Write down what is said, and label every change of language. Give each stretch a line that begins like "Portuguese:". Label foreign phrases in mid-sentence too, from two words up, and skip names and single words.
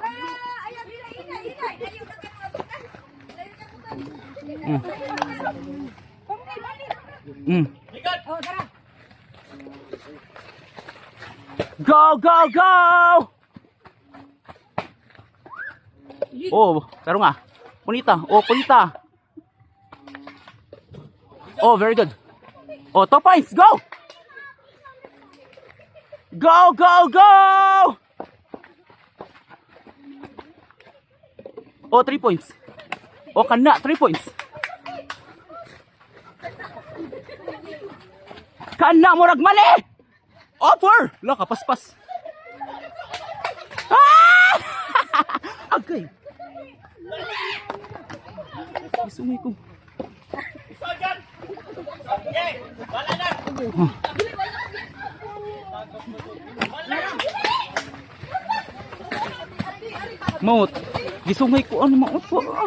English: Go, go, go!
Cebuano: Oh, taro nga. Punita. Oh, punita.
English: Oh, very good. Oh, 2 points. Go! Go, go, go! Oh, 3 points.
Cebuano: Oh, kana,
English: 3 points.
Cebuano: Kana, murag mali! Oh, 4! Laka, paspas. Ah! Agay. Isungay ko. Maut, gisungay ko ano maut po.